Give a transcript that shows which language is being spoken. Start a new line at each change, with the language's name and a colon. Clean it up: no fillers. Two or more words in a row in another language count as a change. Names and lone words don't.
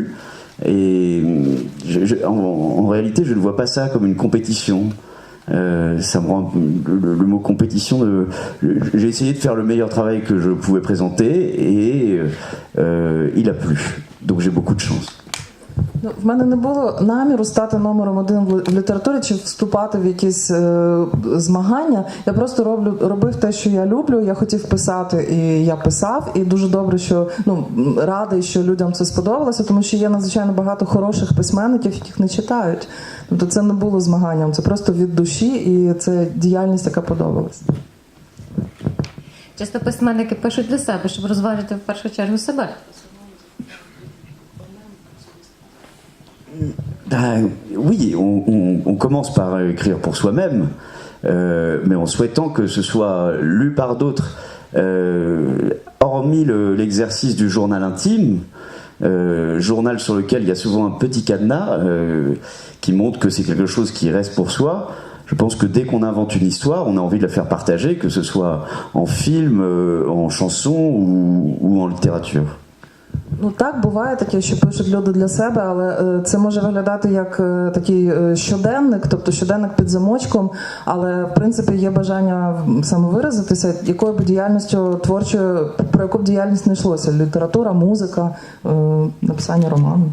French: Et en réalité, je ne vois pas ça comme une compétition. Ça me rend le mot compétition. J'ai essayé de faire le meilleur travail que je pouvais présenter et il a plu. Donc j'ai beaucoup de chance.
Ukrainian: В мене не було наміру стати номером 1 в літературі чи вступати в якісь змагання. Я просто робив те, що я люблю. Я хотів писати, і я писав. І дуже добре, що радий, що людям це сподобалося, тому що є надзвичайно багато хороших письменників, яких не читають. Тобто це не було змаганням, це просто від душі, і це діяльність, яка подобалась. Часто письменники пишуть для себе, щоб розважити в першу чергу себе.
French: Oui, on commence par écrire pour soi-même, mais en souhaitant que ce soit lu par d'autres. Hormis l'exercice du journal intime, journal sur lequel il y a souvent un petit cadenas qui montre que c'est quelque chose qui reste pour soi, je pense que dès qu'on invente une histoire, on a envie de la faire partager, que ce soit en film, en chanson ou en littérature.
Ukrainian: Ну так, буває таке, що пишуть люди для себе, але це може виглядати як такий щоденник, тобто щоденник під замочком, але в принципі є бажання самовиразитися, якою б діяльністю творчою, про яку б діяльність не йшлося: література, музика, написання роману.